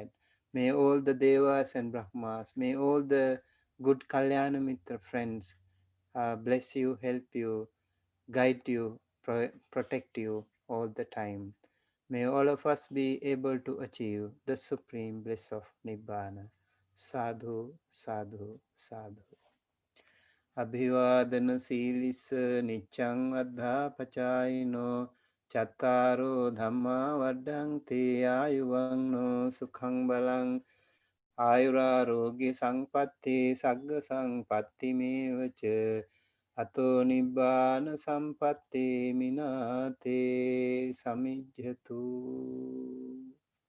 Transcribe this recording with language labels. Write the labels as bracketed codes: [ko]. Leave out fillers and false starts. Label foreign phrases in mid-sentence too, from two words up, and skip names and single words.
[en] May all the Devas and Brahmas, may all the good [pi] Kalyana Mitra [en] friends bless you, help you, guide you, protect you all the time. May all of us be able to achieve the supreme bliss of Nibbana. [pi] Sadhu, sadhu, sadhu. අභිවාදන සීලිස නිච්ඡං වද්ධා පචායිනෝ චත්තාරෝ ධම්මා වඩ්ඩන්ති ආයුවන්නෝ සුඛං බලං ආයුරාරෝග්‍ය සංපත්ති සග්ග සංපත්ති මේවච අතෝ නිබ්බාන සම්පත්ති මිනාතේ සමිජ්ජතු